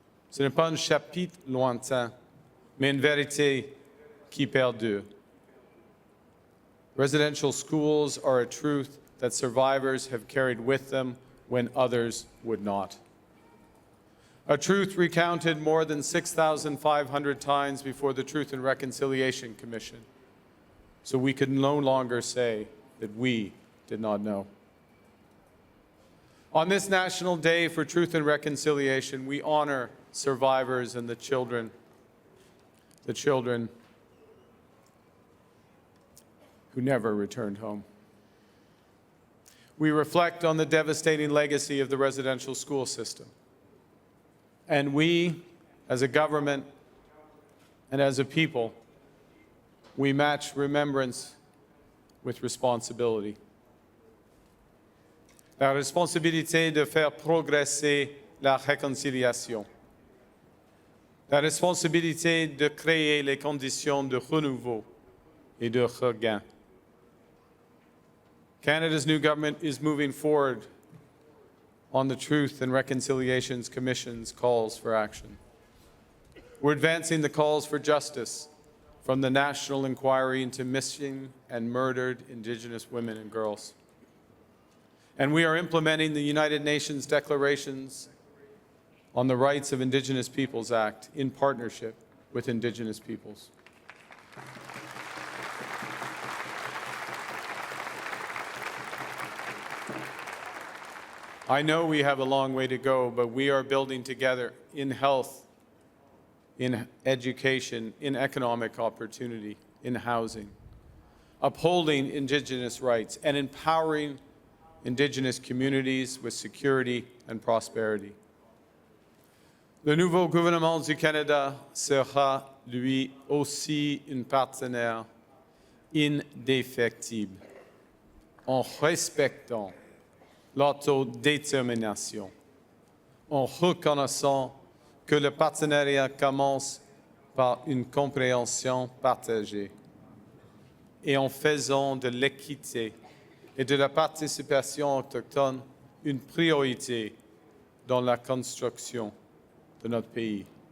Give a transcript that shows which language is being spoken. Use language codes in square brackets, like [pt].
[fr] Ce n'est pas un chapitre lointain, mais une vérité qui perdure. [en] Residential schools are a truth that survivors have carried with them when others would not. A truth recounted more than 6,500 times before the Truth and Reconciliation Commission, so we could no longer say that we did not know. On this National Day for Truth and Reconciliation, we honor survivors and the children who never returned home. We reflect on the devastating legacy of the residential school system. And we, as a government and as a people, we match remembrance with responsibility. [fr] La responsabilité de faire progresser la réconciliation. La responsabilité de créer les conditions de renouveau et de regain. [en] Canada's new government is moving forward on the Truth and Reconciliation Commission's calls for action. We're advancing the calls for justice from the National Inquiry into Missing and Murdered Indigenous Women and Girls. And we are implementing the United Nations Declarations on the Rights of Indigenous Peoples Act in partnership with Indigenous peoples. I know we have a long way to go, but we are building together in health, in education, in economic opportunity, in housing, upholding Indigenous rights, and empowering Indigenous communities with security and prosperity. [fr] Le nouveau gouvernement du Canada sera, lui aussi, un partenaire indéfectible en respectant l'autodétermination, en reconnaissant que le partenariat commence par une compréhension partagée et en faisant de l'équité et de la participation autochtone une priorité dans la construction de notre pays.